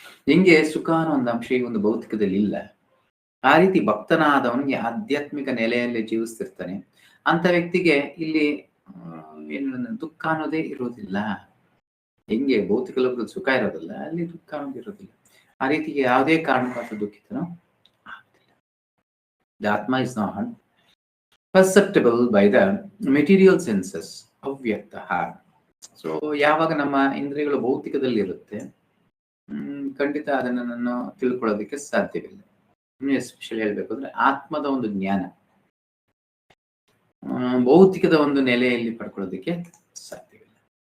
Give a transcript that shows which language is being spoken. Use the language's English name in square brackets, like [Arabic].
[Kannada] ಹೆಂಗೆ ಸುಖ ಅನ್ನೋ ಒಂದು ಅಂಶ ಈ ಒಂದು ಭೌತಿಕದಲ್ಲಿ ಇಲ್ಲ, ಆ ರೀತಿ ಭಕ್ತನಾದವನಿಗೆ ಆಧ್ಯಾತ್ಮಿಕ ನೆಲೆಯಲ್ಲಿ ಜೀವಿಸ್ತಿರ್ತಾನೆ. ಅಂತ ವ್ಯಕ್ತಿಗೆ ಇಲ್ಲಿ ಏನು ದುಃಖ ಅನ್ನೋದೇ ಇರೋದಿಲ್ಲ. ಹೆಂಗೆ ಭೌತಿಕ ಲೋಕದಲ್ಲಿ ಸುಖ ಇರೋದಿಲ್ಲ, ಅಲ್ಲಿ ದುಃಖ ಅನ್ನೋದು ಇರೋದಿಲ್ಲ. ಆ ರೀತಿಗೆ ಯಾವುದೇ ಕಾರಣಕ್ಕೂ ದುಃಖಿತನೋ ಆಗುತ್ತಿಲ್ಲ. [English] The Atma is not perceptible by the material senses, ಅವ್ಯಕ್ತಃ. [Kannada] So ಯಾವಾಗ ನಮ್ಮ ಇಂದ್ರಿಯಗಳು ಭೌತಿಕದಲ್ಲಿ ಇರುತ್ತೆ, ಖಂಡಿತ ಅದನ್ನು ನಾನು ತಿಳ್ಕೊಳ್ಳೋದಕ್ಕೆ ಸಾಧ್ಯವಿಲ್ಲ. ಎಸ್ಪೆಷಲಿ ಹೇಳ್ಬೇಕು ಅಂದ್ರೆ ಆತ್ಮದ ಒಂದು ಜ್ಞಾನ ಭೌತಿಕದ ಒಂದು ನೆಲೆಯಲ್ಲಿ ಪಡ್ಕೊಳ್ಳೋದಕ್ಕೆ ಸಾಧ್ಯವಿಲ್ಲ.